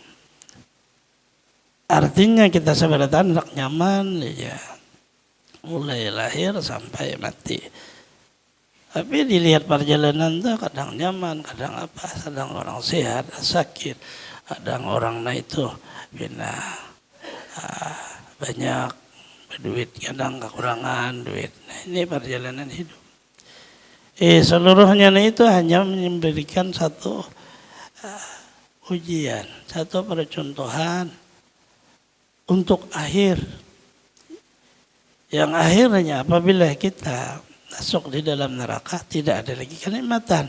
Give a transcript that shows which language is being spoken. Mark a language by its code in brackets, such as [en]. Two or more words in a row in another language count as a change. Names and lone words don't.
[id] Artinya kita sebenarnya hendak nyaman ya, mulai lahir sampai mati. Tapi dilihat perjalanan tuh kadang nyaman, kadang apa, kadang orang sehat, sakit, kadang orang itu bina banyak berduit, kadang kekurangan duit. Nah, ini perjalanan hidup. Seluruhnya itu hanya memberikan satu ujian, satu percontohan untuk akhir. Yang akhirnya apabila kita masuk di dalam neraka tidak ada lagi kenikmatan.